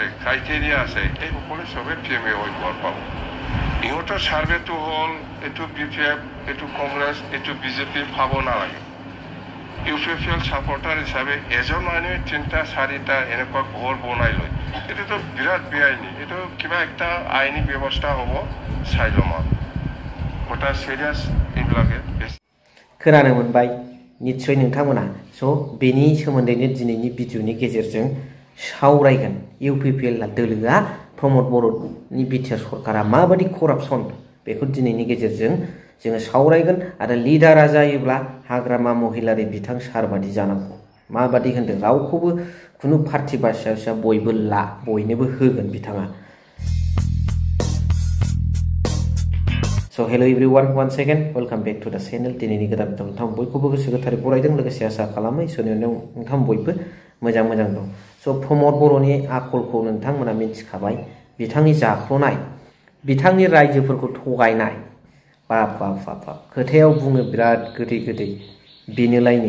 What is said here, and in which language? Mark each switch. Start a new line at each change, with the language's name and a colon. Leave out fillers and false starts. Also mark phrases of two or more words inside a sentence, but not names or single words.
Assamese: ক্ৰাইটেৰিয়া আছে এইসকলে চবে PMAY ঘৰ পাব ইহঁতৰ চাৰ্ভেটো হ'ল এইটো BPF এইটো কংগ্ৰেছ এইটো বিজেপি পাব নালাগে UPPL ছাপৰ্টাৰ হিচাপে এজন মানুহে 3টা 4টা এনেকুৱা ঘৰ বনাই লয় এইটোতো বিৰাট বেআইনী এইটো কিবা একটা আইনী ব্যৱস্থা হ'ব চাই ল'ম কথা চিৰিয়াছ এইবিলাকে
Bodo: खोनानो मोनबाय निश्चय नोंथांमोना स' बेनि सोमोन्दैनो दिनैनि भिडिअनि गेजेरजों सावरायगोन UPPL दोलोआ प्रमद बर'नि बिटिआर सरकारा माबादि करापसन बेखौ दिनैनि गेजेरजों जोङो सावरायगोन आरो लिडारा जायोब्ला हाग्रामा महिलारि बिथां सारबादि जानांगौ माबादि होनदों रावखौबो खुनु पार्टी बासिया बयनोबो होगोन बिथाङा
English: So hello everyone, once again welcome back to the channel.
Bodo: दिनैनि गोदान भिडिअ नोंथां बयखौबो गोसो गोथारै बरायदों लोगोसे आसा खालामो इसोरनि अननायाव नोंथां बयबो मोजां दं। So प्रमद बर'नि आखलखौ नोंथांमोना मिथिखाबाय बिथांनि जाख्ल'नाय बिथांनि रायजोफोरखौ थगायनाय बाप खोथायाव बुङो बिराद गोदै बेनोलायनो